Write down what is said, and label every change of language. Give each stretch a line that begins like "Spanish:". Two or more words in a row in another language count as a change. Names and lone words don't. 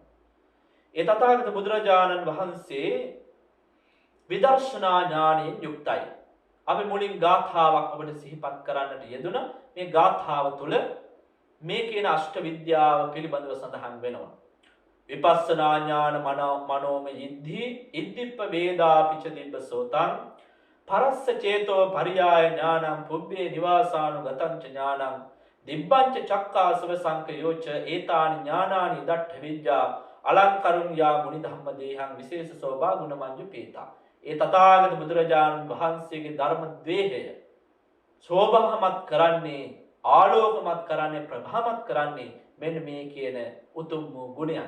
Sinhala: ඒ තථාගත බුදුරජාණන් වහන්සේ විදර්ශනා ඥානයෙන් යුක්තයි. අපි මුලින් ගාථාවක් ඔබට සිහිපත් කරන්නට යෙදුණා. මේ ගාථාව තුළ මේ කියන අෂ්ට විද්‍යාව පිළිබඳව සඳහන් වෙනවා.
Pali: විපස්සනා ඥාන මනෝමය ඉද්ධි ඉද්ධිප්ප වේදා පිච දිබ්බ සෝතං පරස්ස චේතෝ පරියාය ඥානං පුබ්බේ නිවාසානුගතං ච ඥානං දිබ්බංච චක්කාසව සංකයෝච ඒතානි ඥානානි දට්ඨ විද්‍යා අලංකරුං යා මුනි ධම්ම දේහං විශේෂ සෝභා ගුණමංජු පීතා.
Sinhala: ඒ තථාගත බුදුරජාණන් වහන්සේගේ ධර්ම ද්වේහය සෝභාමත් කරන්නේ, ආලෝකමත් කරන්නේ, ප්‍රභාමත් කරන්නේ මෙන්න මේ කියන උතුම් වූ ගුණයන්.